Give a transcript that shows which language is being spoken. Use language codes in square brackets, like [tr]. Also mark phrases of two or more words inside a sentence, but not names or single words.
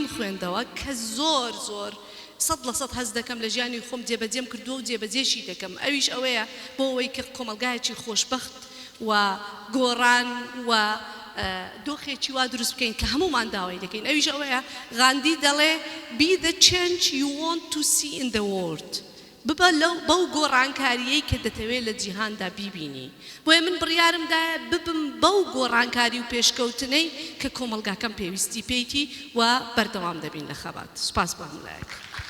[ckb] خوێندەوە کە زۆر 100% هەز دەکەم لە ژیانی خۆم جێبەجێم کردووە و جێبەجێشی دەکەم ئەویش ئەوەیە بۆ ئەوەی کە کۆمەلگایەکی خۆشبەخت و گۆڕان و دۆخێکی وا دروست بکەین کە هەمومان داوای دەکەین ئەویش ئەوەیە غاندی دەڵێ [en] be the change you want to see in the world [ckb] ببە بەو گۆڕانکاریەی کە دەتەوێت لە جیهاندا بیبینی بۆیە من بڕیارمدایە ببم بەو گۆڕانکاری و پێشکەوتنەی کە کۆمەلگاکەم پێویستی پێیتی و بەردەوام دەبین لە خەبات سوپاس بۆ هەموو لایەک